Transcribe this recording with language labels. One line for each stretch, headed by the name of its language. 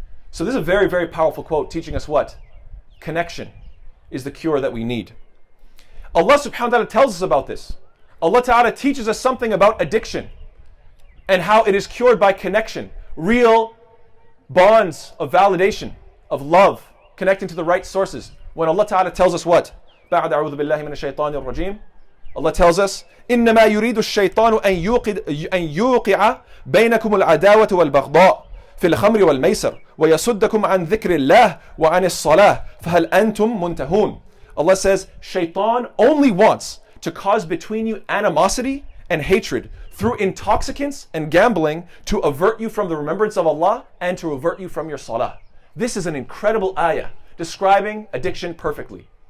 English: So this is a very, very powerful quote teaching us what? Connection is the cure that we need. Allah subhanahu wa ta'ala tells us about this. Allah ta'ala teaches us something about addiction and how it is cured by connection. Real bonds of validation, of love, connecting to the right sources. When Allah ta'ala tells us what?
Arabic: بعد أعوذ بالله من الشيطان الرجيم.
English: Allah tells us,
Arabic: إنما يريد الشيطان أن يوقع بينكم العداوة والبغضاء في الخمر والميسر ويصدكم عن ذكر الله وعن الصلاة فهل أنتم منتهون.
English: Allah says, Shaitan only wants to cause between you animosity and hatred through intoxicants and gambling to avert you from the remembrance of Allah and to avert you from your salah. This is an incredible ayah describing addiction perfectly.